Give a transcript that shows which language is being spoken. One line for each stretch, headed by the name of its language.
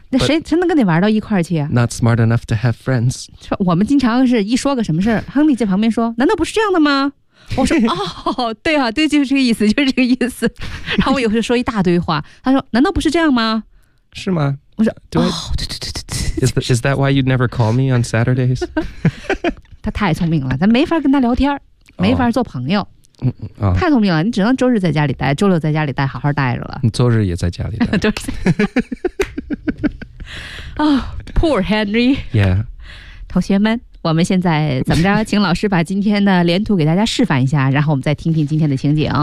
Chinese: 那谁能跟你玩到一块去
English: Not smart enough to have friends
Chinese: 我们经常是一说个什么事亨利在旁边说难道不是这样的吗我说哦对啊对就是这个意思就是这个意思然后我有时候说一大堆话他说难道不是这样吗是吗我说哦对对对对
English: Is that why you'd never call me on Saturdays
Chinese: 他太聪明了咱没法跟他聊天没法做朋友、嗯哦、太聪明了你只能周日在家里待周六在家里待好好待着了你周日也在家里待周日啊、
English: oh, Poor Henry Yeah
Chinese: 同学们我们现在怎么着请老师把今天的连图给大家示范一下然后我们再听听今天的情景